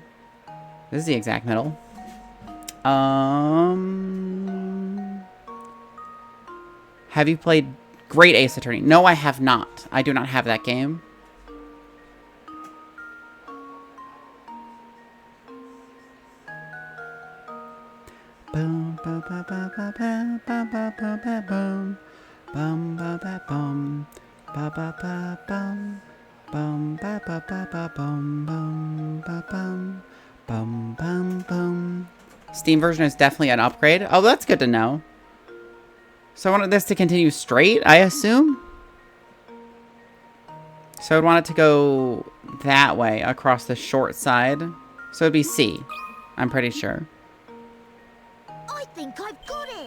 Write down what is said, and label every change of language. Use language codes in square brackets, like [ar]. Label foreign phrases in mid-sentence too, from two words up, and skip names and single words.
[en] This is the exact middle. Have you played Great Ace Attorney? No, I have not. I do not have that game. Boom, ba ba ba ba ba ba ba ba ba boom, bum ba ba bum, ba ba ba bum, bum ba ba ba ba bum, bum ba bum, bum bum bum. Steam version is definitely an upgrade. Oh, that's good to know. So I wanted this to continue straight, I assume. So I'd want it to go that way across the short side. So it'd be C, I'm pretty sure. I think I've got it.